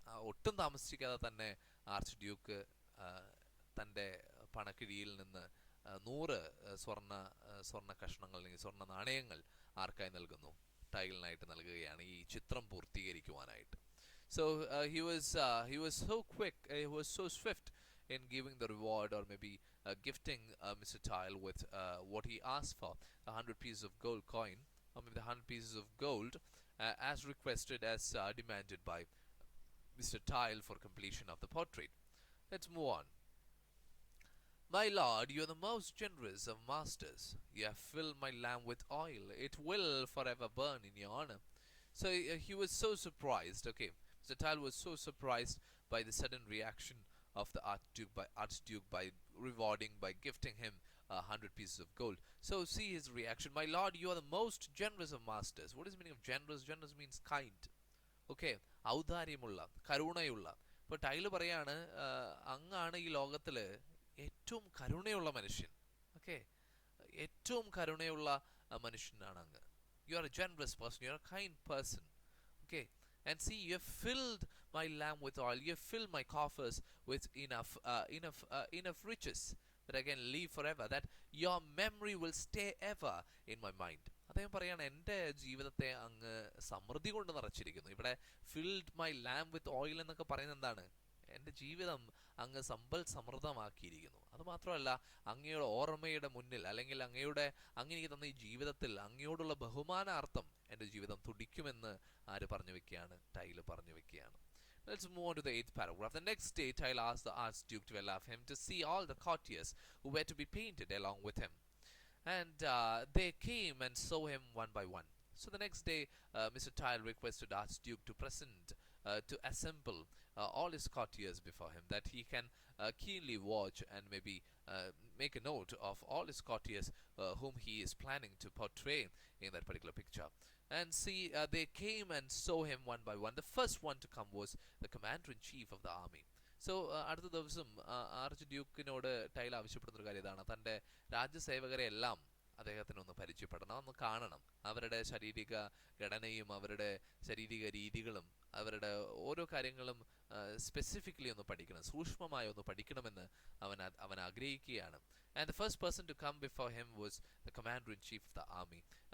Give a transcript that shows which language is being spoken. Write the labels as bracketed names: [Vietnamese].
[Malayalam] ഒട്ടും താമസിക്കാതെ തന്നെ ആർച്ച് ഡ്യൂക്ക് തൻ്റെ പണക്കിഴിയിൽ നിന്ന് 100 സ്വർണ്ണ കഷ്ണങ്ങൾ അല്ലെങ്കിൽ സ്വർണ്ണ നാണയങ്ങൾ ആർക്കായി നൽകുന്നു? ടൈലിനായിട്ട് നൽകുകയാണ് ഈ ചിത്രം പൂർത്തീകരിക്കുവാനായിട്ട്. [English] So he was so quick, he was so swift in giving the reward, or maybe gifting Mr. Tile with what he asked for, 100 pieces of gold coin, or maybe the 100 pieces of gold, as requested, as demanded by Mr. Tile for completion of the portrait. Let's move on. My lord, you are the most generous of masters. You have filled my lamp with oil. It will forever burn in your honor. So he was so surprised. Okay, Mr. Tile was so surprised by the sudden reaction of the Archduke by rewarding, by gifting him 100 pieces of gold. So see his reaction. My lord, you are the most generous of masters. What is the meaning of generous? Generous means kind. [Malayalam] Okay, ഔദാര്യമുള്ള, കരുണയുള്ള. ഇപ്പോൾ tile പറയാണ്, അങ്ങാണ് ഈ ലോകത്തിൽ ഏറ്റവും കരുണയുള്ള മനുഷ്യൻ. Okay, ഏറ്റവും കരുണയുള്ള മനുഷ്യനാണ് അങ്ങ്. [English] You are a generous person, you are a kind person. Okay, and see, you have filled my lamp with oil, you have filled my coffers with enough riches that I can live forever, that your memory will stay ever in my mind. [Malayalam] അദ്ദേഹം പറയാണ്, എൻ്റെ ജീവിതത്തെ അങ്ങ് സമൃദ്ധി കൊണ്ട് നിറച്ചിരിക്കുന്നു. ഇവിടെ [English] filled my lamp with oil [Malayalam] എന്നൊക്കെ പറയുന്നത് എന്താണ്? എൻ്റെ ജീവിതം അങ്ങ് സമ്പൽ സമൃദ്ധമാക്കിയിരിക്കുന്നു. അതുമാത്രമല്ല, അങ്ങയുടെ ഓർമ്മയുടെ മുന്നിൽ അല്ലെങ്കിൽ അങ്ങേക്ക് തന്ന ഈ ജീവിതത്തിൽ അങ്ങയോടുള്ള ബഹുമാനാർത്ഥം എൻ്റെ ജീവിതം തുടിക്കുമെന്ന് ആര് പറഞ്ഞു വെക്കുകയാണ്? ടൈല് പറഞ്ഞു വെക്കുകയാണ്. [English] Let's move on to the 8th paragraph. The next day, Tile asked the Archduke to allow him to see all the courtiers who were to be painted along with him. And they came and saw him one by one. So the next day, Mr. Tile requested Archduke to assemble all his courtiers before him, that he can keenly watch and maybe make a note of all his courtiers whom he is planning to portray in that particular picture. And see, they came and saw him one by one. The first one to come was the commander-in-chief of the army. [Malayalam] So അടുത്ത ദിവസം arch ഡ്യൂക്കിനോട് tile ആവശ്യപ്പെടുന്നൊരു കാര്യം ഇതാണ്, തൻ്റെ രാജ്യസേവകരെ എല്ലാം അദ്ദേഹത്തിനൊന്ന് പരിചയപ്പെടണം, ഒന്ന് കാണണം. അവരുടെ ശാരീരിക ഘടനയും അവരുടെ ശാരീരിക രീതികളും അവരുടെ ഓരോ കാര്യങ്ങളും സ്പെസിഫിക്കലി ഒന്ന് പഠിക്കണം, സൂക്ഷ്മമായി ഒന്ന് പഠിക്കണമെന്ന് അവൻ ആഗ്രഹിക്കുകയാണ്. [English] And the first person to come before him was the commander-in-chief of the army.